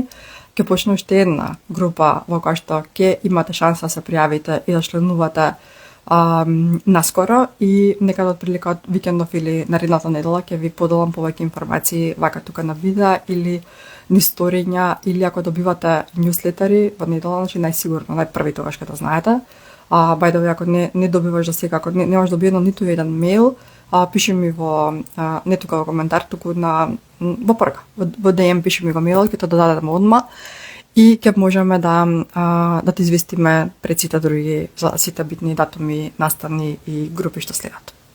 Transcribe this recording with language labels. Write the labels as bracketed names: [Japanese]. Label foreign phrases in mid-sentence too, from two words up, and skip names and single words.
[Macedonian] Ќе почне уште една група во која што ќе имате шанса да се пријавите и да членувате наскоро и некаде отприлика од викендов или наредната недела ќе ви поделам повеќе информации вака тука на видеа или ни сториња, или ако добивате ньюслетери во недела, значи најсигурно најпрви тогаш кога знаете. [English] By the way, [Macedonian] ако не добиваш за сега, ако не можеш добиено ниту еден мејл, пиши ми во не тука во коментар, туку во порука, во DM пиши ми во мејл, ќе те додадеме одма и ќе можеме да ти известиме пред сите други за сите битни датуми, настани и групи што следат.